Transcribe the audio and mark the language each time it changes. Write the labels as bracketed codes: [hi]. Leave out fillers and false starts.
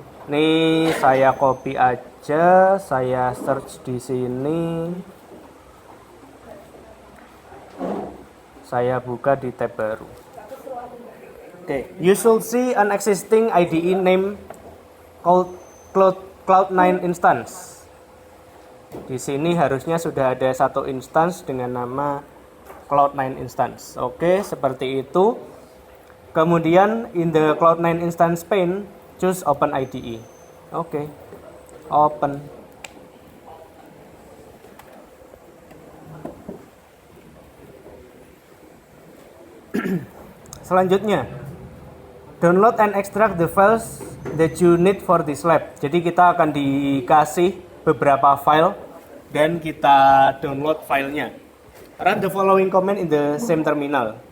[id] Ini saya copy aja, saya search di sini. Saya buka di tab baru. [en] Oke, you should see an existing IDE name called Cloud9 instance. [id] Di sini harusnya sudah ada satu instance dengan nama Cloud9 instance. Oke, seperti itu. Kemudian [en] in the Cloud9 instance pane, choose Open IDE. Oke, open. [id] Selanjutnya, [en] Download and extract the files that you need for this lab. [id] Jadi kita akan dikasih beberapa file dan kita download filenya. [en] Run the following command in the same terminal.